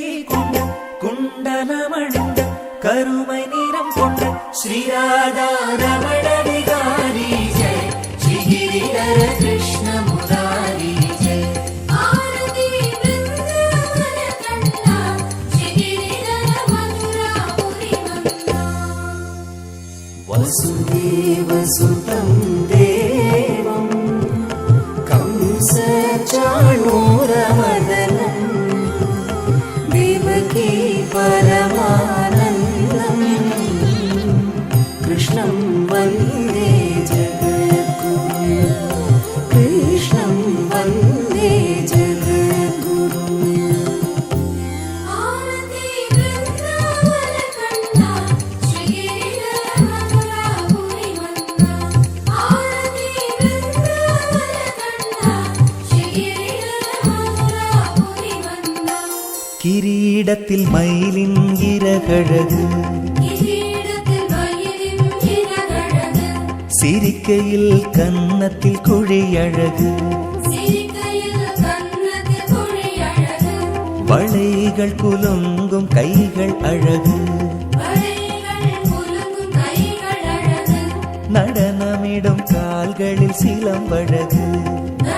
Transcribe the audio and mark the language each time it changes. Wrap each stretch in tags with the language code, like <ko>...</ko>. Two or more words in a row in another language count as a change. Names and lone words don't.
<ta>கொண்ட குண்டலமணிந்த கருமை நிறம் கொண்ட ஸ்ரீராதா ரமண விகாரி ஜெய் ஸ்ரீ கிரிதர கிருஷ்ண முராரி ஜெய் ஆரதி பிருந்தாவன கண்ணா ஸ்ரீ கிரிதர மதுராபுரி மன்னா</ta> <sa>वसुदेव सुतं देवं कंस चाणूरमदनं देवकी परमानन्दं कृष्णं वन्दे जगद्गुरुं कृष्णं वन्दे जगद्गुरुं</sa> <ta>ஆரதி பிருந்தாவன கண்ணா ஸ்ரீ கிரிதர மதுராபுரி மன்னா ஆரதி பிருந்தாவன கண்ணா கிரீடத்தில் மயிலின் இறகழகு சிரிக்கையில் கன்னத்தில் குழியழகு வளைகள் குலுங்கும் கைகள் அழகு நடனமிடும் கால்களில் சிலம்பழகு</ta>